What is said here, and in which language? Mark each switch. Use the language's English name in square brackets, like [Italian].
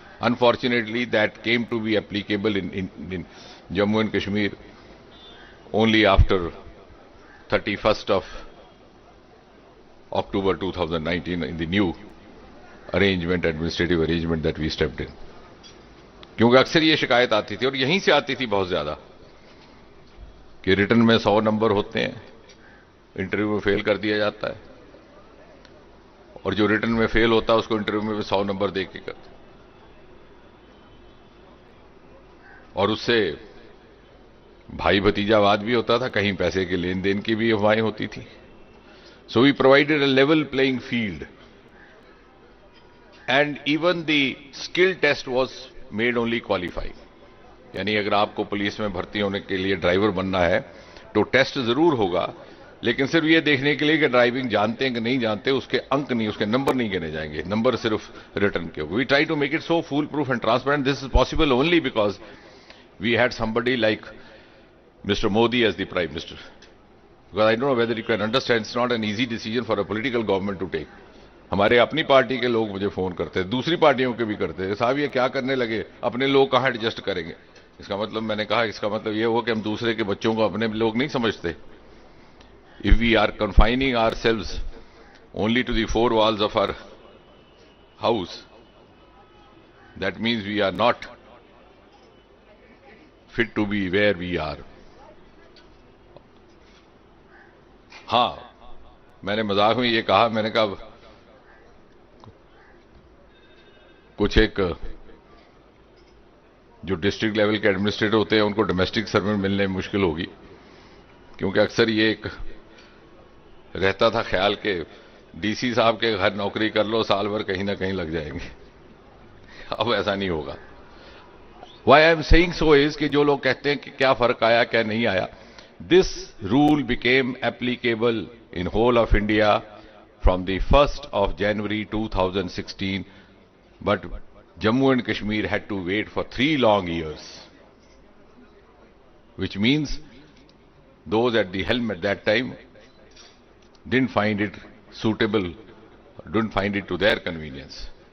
[English] Unfortunately, that came to be applicable in Jammu and Kashmir only after 31st of October 2019 in the new arrangement, administrative arrangement that we stepped in. [Hindi] क्योंकि अक्सर ये शिकायत आती थी और यहीं से आती थी बहुत ज्यादा कि रिटर्न में 100 नंबर होते हैं, इंटरव्यू में फेल कर दिया जाता है, और जो रिटर्न में फेल होता है उसको इंटरव्यू में 100 नंबर दे के करते, और उससे भाई भतीजावाद भी होता था, कहीं पैसे के लेन देन की भी अफवाहें होती थी. [English] So we provided a level playing field and even the skill test was made only qualifying. [Hindi] यानी अगर आपको पुलिस में भर्ती होने के लिए ड्राइवर बनना है तो टेस्ट जरूर होगा, लेकिन सिर्फ ये देखने के लिए कि ड्राइविंग जानते हैं कि नहीं जानते, उसके अंक नहीं, उसके नंबर नहीं गिने जाएंगे, नंबर सिर्फ रिटर्न के। [English] We try to make it so full proof and transparent. This is possible only because we had somebody like Mr. Modi as the Prime Minister. Because I don't know whether you can understand, it's not an easy decision for a political government to take. [Hindi] हमारे अपनी party के लोग मुझे phone करते हैं, दूसरी पार्टियों के भी करते हैं, साहब ये क्या करने लगे, अपने लोग कहाँ एडजस्ट करेंगे. इसका मतलब, मैंने कहा इसका मतलब ये हो कि हम दूसरे के बच्चों को अपने लोग नहीं समझते. [English] If we are confining ourselves only to the four walls of our house, that means we are not fit to be where we are. [Hindi] हाँ, मैंने मजाक में ये कहा, मैंने कहा कुछ एक जो डिस्ट्रिक्ट लेवल के एडमिनिस्ट्रेटर होते हैं उनको डोमेस्टिक सर्वेंट मिलने में मुश्किल होगी, क्योंकि अक्सर ये एक रहता था ख्याल के डीसी साहब के घर नौकरी कर लो, साल भर कहीं ना कहीं लग जाएंगे. अब ऐसा नहीं होगा. [English] Why I am saying so is [Hindi] कि जो लोग कहते हैं कि क्या फर्क आया क्या नहीं आया, [English] this rule became applicable in whole of India from the 1st of January 2016, but Jammu and Kashmir had to wait for 3 long years, which means those at the helm at that time didn't find it suitable, didn't find it to their convenience.